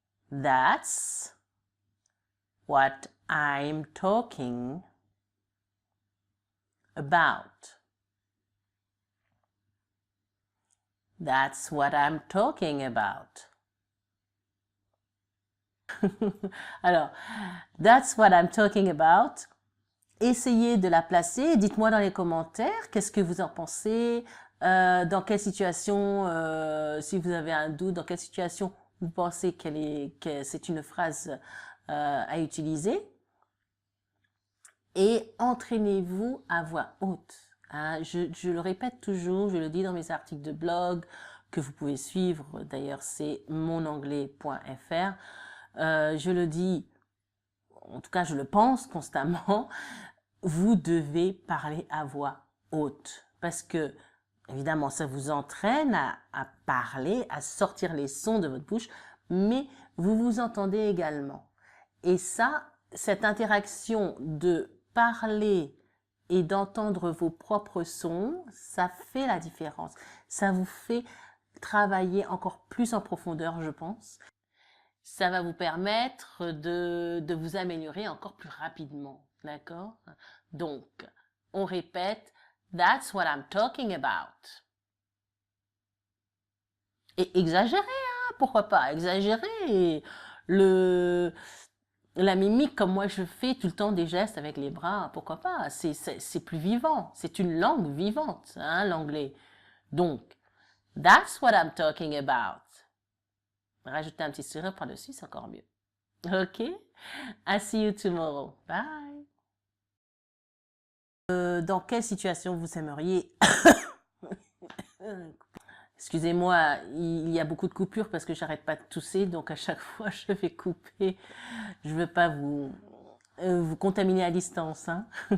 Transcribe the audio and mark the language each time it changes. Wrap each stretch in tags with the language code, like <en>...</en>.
<en>That's what I'm talking about. That's what I'm talking about. Alors, that's what I'm talking about.</en> <fr>Essayez de la placer. Dites-moi dans les commentaires qu'est-ce que vous en pensez. Dans quelle situation, si vous avez un doute, dans quelle situation vous pensez que c'est une phrase à utiliser. Et entraînez-vous à voix haute. Hein, je le répète toujours, je le dis dans mes articles de blog que vous pouvez suivre. D'ailleurs, c'est monanglais.fr. Je le dis, en tout cas, je le pense constamment. Vous devez parler à voix haute parce que, évidemment, ça vous entraîne à parler, à sortir les sons de votre bouche, mais vous vous entendez également. Et ça, cette interaction de parler et d'entendre vos propres sons, ça fait la différence. Ça vous fait travailler encore plus en profondeur, je pense. Ça va vous permettre de vous améliorer encore plus rapidement, d'accord? Donc, on répète,</fr> <en>that's what I'm talking about.</en> <fr>Et exagérer, hein, pourquoi pas? Exagérer. La mimique, comme moi je fais tout le temps des gestes avec les bras, pourquoi pas? C'est plus vivant. C'est une langue vivante, hein, l'anglais.</fr> <en>Donc, that's what I'm talking about.</en> <fr>Rajouter un petit sourire par-dessus, c'est encore mieux. Ok?</fr> <en>I see you tomorrow. Bye.</en> <fr>Dans quelle situation vous aimeriez... Excusez-moi, il y a beaucoup de coupures parce que j'arrête pas de tousser, donc à chaque fois je vais couper. Je veux pas vous contaminer à distance, hein.</fr>